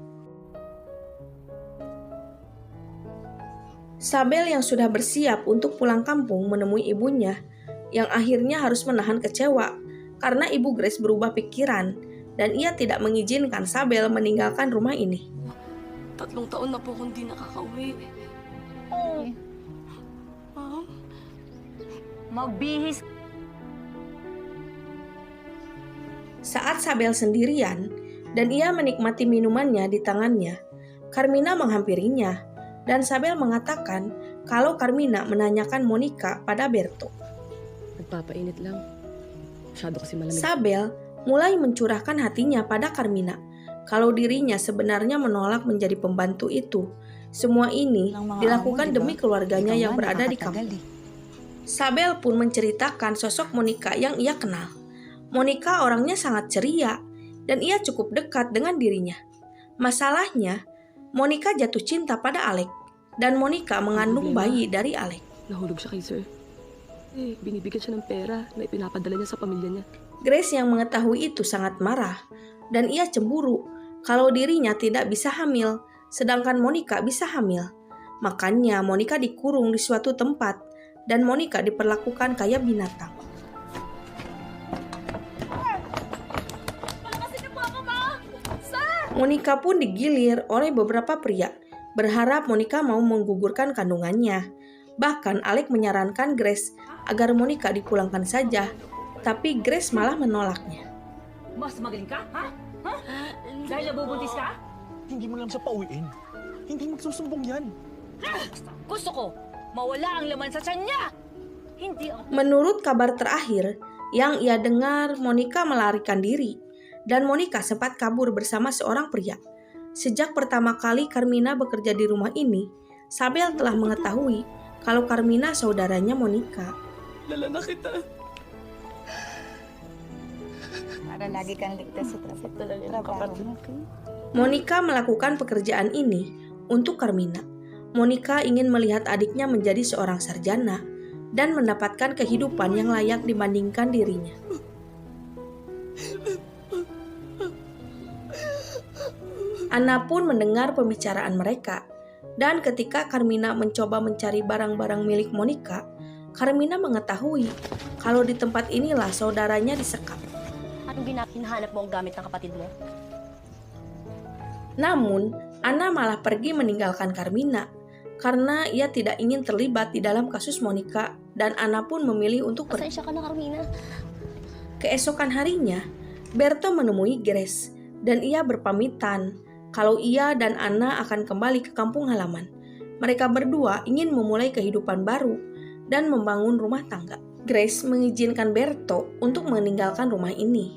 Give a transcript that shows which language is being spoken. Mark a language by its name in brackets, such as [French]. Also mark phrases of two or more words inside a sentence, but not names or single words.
[Indonesian] Sabel yang sudah bersiap untuk pulang kampung menemui ibunya yang akhirnya harus menahan kecewa karena ibu Grace berubah pikiran dan ia tidak mengizinkan Sabel meninggalkan rumah ini. [Filipino] 3 taon na po akong di nakakauwi. Oh, Ma'am? magbihis. [Indonesian] Saat Sabel sendirian dan ia menikmati minumannya di tangannya, Carmina menghampirinya dan Sabel mengatakan kalau Carmina menanyakan Monica pada Berto. [Filipino] Nagpapainit lang. Masyado kasi malamig. [Indonesian] Sabel mulai mencurahkan hatinya pada Carmina kalau dirinya sebenarnya menolak menjadi pembantu itu. Semua ini [Filipino] Ng mga [Indonesian] dilakukan [Filipino] amo, di ba? [Indonesian] demi keluarganya [Filipino] Ikaw [Indonesian] yang [Filipino] nga, [Indonesian] berada di [Filipino] nakakatagal [Indonesian] kampung. Sabel pun menceritakan sosok Monica yang ia kenal. Monica orangnya sangat ceria dan ia cukup dekat dengan dirinya. Masalahnya, Monica jatuh cinta pada Alec dan Monica mengandung bayi dari Alec. [Filipino] Nahulog siya kay sir. Binibigyan siya ng pera na ipinapadala niya sa pamilya niya. [Indonesian] Grace yang mengetahui itu sangat marah dan ia cemburu kalau dirinya tidak bisa hamil, sedangkan Monica bisa hamil. Makanya Monica dikurung di suatu tempat dan Monica diperlakukan kayak binatang. Monica pun digilir oleh beberapa pria, berharap Monica mau menggugurkan kandungannya. Bahkan Alec menyarankan Grace agar Monica dipulangkan saja, tapi Grace malah menolaknya. [Filipino] Mas magaling ka, ha? Ha? Dahil nabubuntis ka? Hindi mo lang siya pauwiin. Hindi magsusumbong yan. Gusto ko, mawala ang laman sa tiyan niya! Hindi ako... [Indonesian] Menurut kabar terakhir yang ia dengar, Monica melarikan diri dan Monica sempat kabur bersama seorang pria. Sejak pertama kali Carmina bekerja di rumah ini, Sabel telah mengetahui kalau Carmina saudaranya Monica. [Filipino] Lala na kita. Para lagi kang ligtas sa trabaho. [Indonesian] Monica melakukan pekerjaan ini untuk Carmina. Monica ingin melihat adiknya menjadi seorang sarjana dan mendapatkan kehidupan yang layak dibandingkan dirinya. Anna pun mendengar pembicaraan mereka, dan ketika Carmina mencoba mencari barang-barang milik Monica, Carmina mengetahui kalau di tempat inilah saudaranya disekap. [Filipino] Anong hinahanap mo ang gamit ng kapatid mo? [Indonesian] Namun, Anna malah pergi meninggalkan Carmina karena ia tidak ingin terlibat di dalam kasus Monica dan Anna pun memilih untuk pergi. [Filipino] Pasensya ka na, Carmina. [Indonesian] Keesokan harinya, Berto menemui Grace dan ia berpamitan kalau ia dan Anna akan kembali ke kampung halaman. Mereka berdua ingin memulai kehidupan baru dan membangun rumah tangga. Grace mengizinkan Berto untuk meninggalkan rumah ini.